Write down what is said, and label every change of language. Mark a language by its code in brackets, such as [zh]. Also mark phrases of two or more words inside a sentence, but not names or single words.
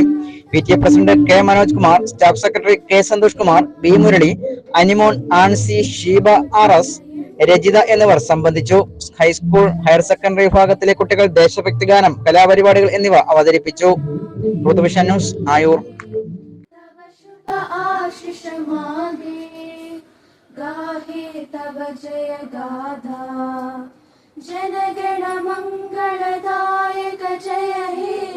[ml] PTA പ്രസിഡന്റ് കെ മനോജ് കുമാർ, സ്റ്റാഫ് സെക്രട്ടറി കെ സന്തോഷ് കുമാർ, ബി മുരളി, അനിമോൻ, ആൻസി, ഷീബ RS, രജിത എന്നിവർ സംബന്ധിച്ചു. ഹൈസ്കൂൾ, ഹയർ സെക്കൻഡറി വിഭാഗത്തിലെ കുട്ടികൾ ദേശഭക്തി ഗാനം, കലാപരിപാടികൾ എന്നിവ അവതരിപ്പിച്ചു. ഋതുവിഷൻ ന്യൂസ്, ആയൂർ. [bn] গাহে তব জয় গাথা জনগণ মঙ্গলদায়ক জয় হে